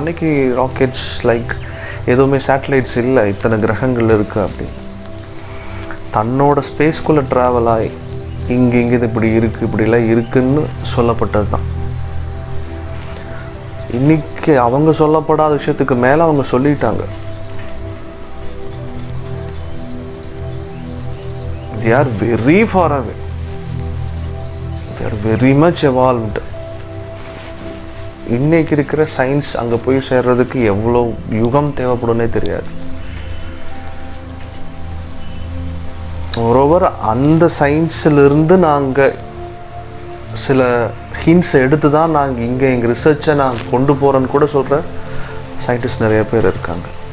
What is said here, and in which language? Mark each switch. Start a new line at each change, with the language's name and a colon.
Tamil: அன்றைக்கி rockets like எதுவுமே satellites இல்லை, இத்தனை கிரகங்கள் இருக்குது அப்படின்னு தன்னோட ஸ்பேஸ்க்குள்ளே ட்ராவல் ஆகி இங்கே இது இப்படி இருக்குது இப்படிலாம் இருக்குதுன்னு சொல்லப்பட்டது தான். இன்றைக்கி அவங்க சொல்லப்படாத விஷயத்துக்கு மேலே அவங்க சொல்லிட்டாங்க.
English: they are very far away, they are very much evolved.
Tamil: இன்னைக்கு இருக்கிற சயின்ஸ் அங்கே போய் சேர்றதுக்கு எவ்வளோ யுகம் தேவைப்படும்னே தெரியாது. மோரோவர் அந்த சயின்ஸிலிருந்து நாங்கள் சில ஹிண்ட்ஸ் எடுத்து தான் நாங்கள் இங்கே எங்கள் ரிசர்ச்சை நான் கொண்டு போகிறேன்னு கூட சொல்கிற சயின்டிஸ்ட் நிறைய பேர் இருக்காங்க.